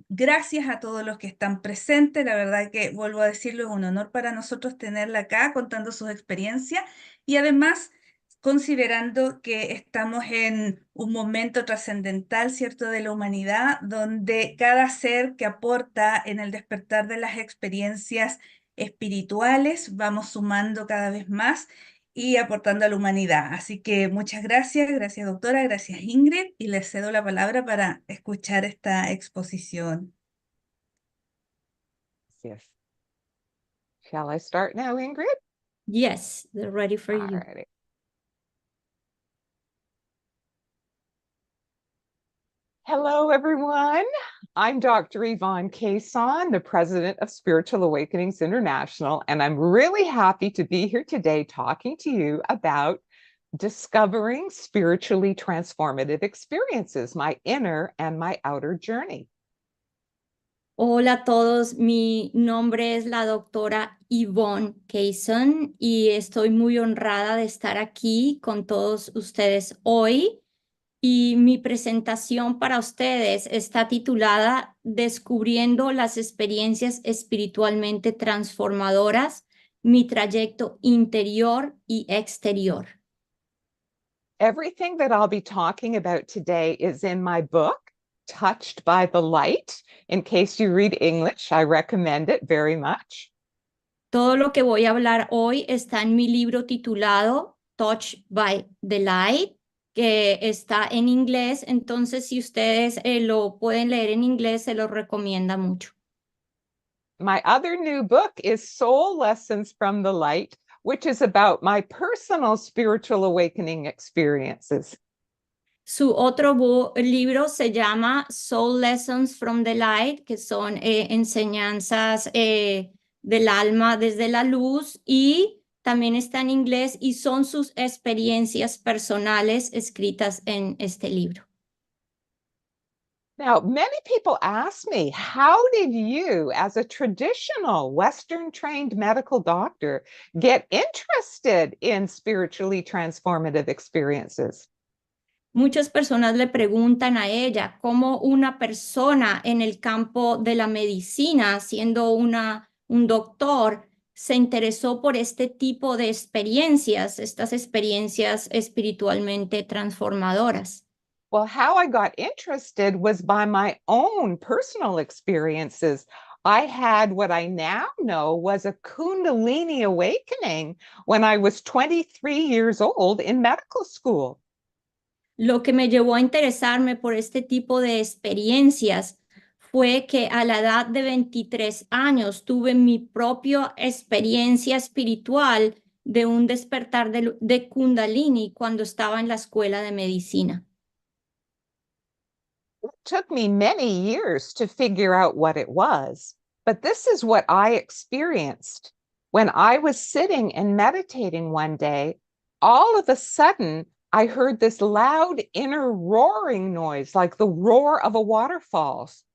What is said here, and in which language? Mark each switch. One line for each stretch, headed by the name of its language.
Spanish: Gracias a todos los que están presentes. La verdad que, vuelvo a decirlo, es un honor para nosotros tenerla acá contando sus experiencias y además considerando que estamos en un momento trascendental, ¿cierto?, de la humanidad, donde cada ser que aporta en el despertar de las experiencias espirituales, vamos sumando cada vez más y aportando a la humanidad. Así que muchas gracias doctora, gracias Ingrid, y les cedo la palabra para escuchar esta exposición.
English: Yes. Shall I start now, Ingrid? Yes, they're ready for you. Alrighty. Hello, everyone. I'm Dr. Yvonne Kasson, the president of Spiritual Awakenings International, and I'm really happy to be here today talking to you about discovering spiritually transformative experiences, my inner and my outer journey.
Spanish: Hola a todos, mi nombre es la doctora Yvonne Kasson y estoy muy honrada de estar aquí con todos ustedes hoy. Y mi presentación para ustedes está titulada Descubriendo las experiencias espiritualmente transformadoras, mi trayecto interior y exterior.
English: Everything that I'll be talking about today is in my book, Touched by the Light. In case you read English, I recommend it very much.
Spanish: Todo lo que voy a hablar hoy está en mi libro titulado Touched by the Light, que está en inglés. Entonces, si ustedes lo pueden leer en inglés, se lo recomienda mucho.
English: My other new book is Soul Lessons from the Light, which is about my personal spiritual awakening experiences.
Spanish: Su otro libro se llama Soul Lessons from the Light, que son enseñanzas del alma desde la luz, y también está en inglés y son sus experiencias personales escritas en este libro.
English: Now, many people ask me, how did you, as a traditional Western trained medical doctor, get interested in spiritually transformative experiences?
Spanish: Muchas personas le preguntan a ella cómo una persona en el campo de la medicina, siendo un doctor, se interesó por este tipo de experiencias, estas experiencias espiritualmente transformadoras.
English: Well, how I got interested was by my own personal experiences. I had what I now know was a Kundalini awakening when I was 23 years old in medical school.
Spanish: Lo que me llevó a interesarme por este tipo de experiencias fue que a la edad de 23 años tuve mi propia experiencia espiritual de un despertar de Kundalini cuando estaba en la escuela de medicina.
English: It took me many years to figure out what it was, but this is what I experienced. When I was sitting and meditating one day, all of a sudden, I heard this loud inner roaring noise, like the roar of a waterfall.